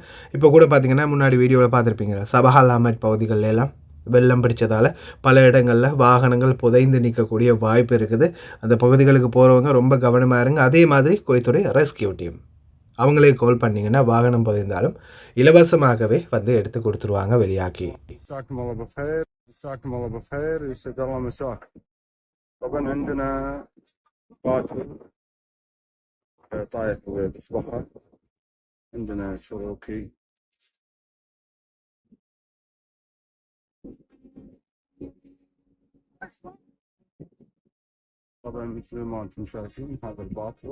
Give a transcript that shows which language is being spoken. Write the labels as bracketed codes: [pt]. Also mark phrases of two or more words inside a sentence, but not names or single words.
[ta] இப்போ கூட பார்த்தீங்கன்னா முன்னாடி வீடியோவில் பார்த்துருப்பீங்க, சபஹால் அஹமட் பகுதிகளில் எல்லாம் வெள்ளம் பிடிச்சதால் பல இடங்களில் வாகனங்கள் புதைந்து நிற்கக்கூடிய வாய்ப்பு இருக்குது. அந்த பகுதிகளுக்கு போகிறவங்க ரொம்ப கவனமாக இருங்க. அதே மாதிரி குவைத்துடைய [en] rescue team [ta] அவங்களே கால் பண்ணிங்கன்னா வாகனம் புதைந்தாலும் இலவசமாகவே வந்து எடுத்து கொடுத்துருவாங்க வெளியாக்கி. [ar] مساكم الله بالخير، مساكم الله بالخير، يسعد الله مساكم. طبعا عندنا باكر طايح بصبخة، عندنا شروكي، طبعا مثل ما انتم شايفين هذا الباكر.